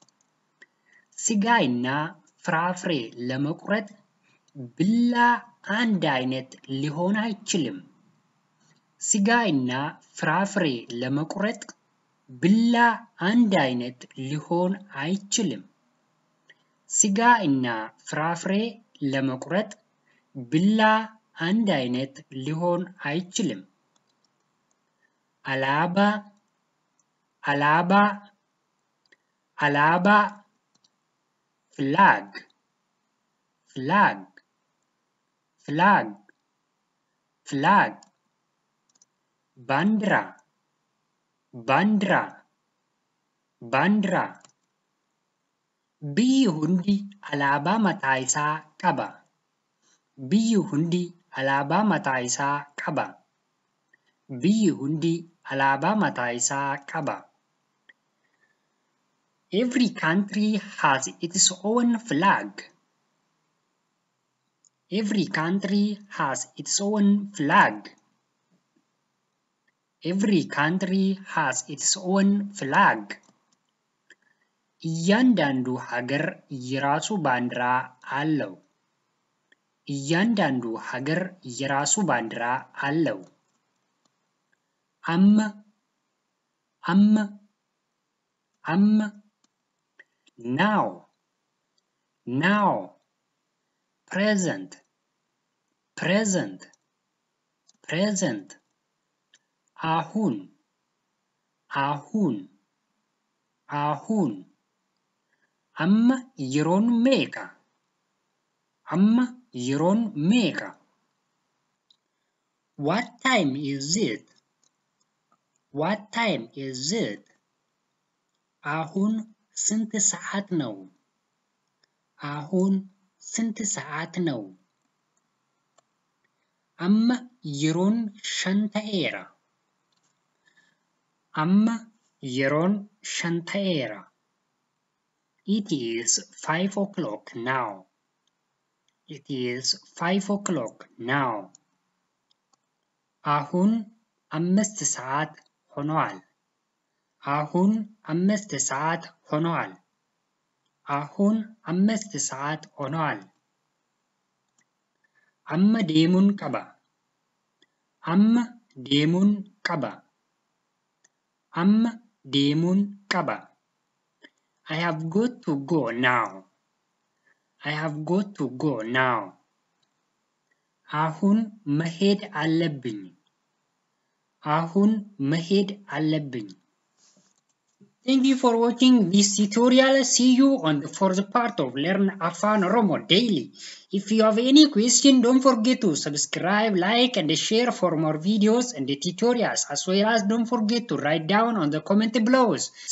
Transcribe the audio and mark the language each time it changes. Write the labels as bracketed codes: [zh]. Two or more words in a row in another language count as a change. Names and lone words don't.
[am] ስጋና ፍራፍሬ ለመቁረጥ ቢላ አንድ አይነት ሊሆን አይችልም። ስጋና ፍራፍሬ ለመቁረጥ ቢላ አንድ አይነት ሊሆን አይችልም። ስጋና ፍራፍሬ ለመቁረጥ ቢላ አንድ አይነት ሊሆን አይችልም። [om] Alaaba, alaaba, alaaba. [en] Flag, flag, flag, flag. [am] ባንዲራ፣ ባንዲራ፣ ባንዲራ. [om] Biyyi hundi alaabaa mataa isaa qaba. Biyyi hundi alaabaa mataa isaa qaba. Biyyi hundi alaabaa mataa isaa qaba. [en] Every country has its own flag. Every country has its own flag. Every country has its own flag. [am] እያንዳንዱ ሀገር የራሱ ባንዲራ አለው። እያንዳንዱ ሀገር የራሱ ባንዲራ አለው። [om] Amma, amma, amma. [en] Now, now. Present, present, present. [am] አሁን፣ አሁን፣ አሁን. [om] Amma yeroon meeqa? Amma yeroon meeqa? [en] What time is it? What time is it? [am] አሁን ስንት ሰዓት ነው? አሁን ስንት ሰዓት ነው? [om] Amma yeroon shan ta'eera. Amma yeroon shan ta'eera. [en] It is 5 o'clock now. It is 5 o'clock now. [am] አሁን 5 ሰዓት ሆኗል። አሁን 5 ሰዓት ሆኗል። አሁን 5 ሰዓት ሆኗል። [om] Amma deemuun qaba. Amma deemuun qaba. Amma deemuun qaba. [en] I have got to go now. I have got to go now. [am] አሁን መሄድ አለብኝ። አሁን መሄድ አለብኝ። [en] Thank you for watching this tutorial. See you on the fourth part of Learn Afaan Oromo Daily. If you have any question, don't forget to subscribe, like, and share for more videos and tutorials. As well as don't forget to write down on the comment below.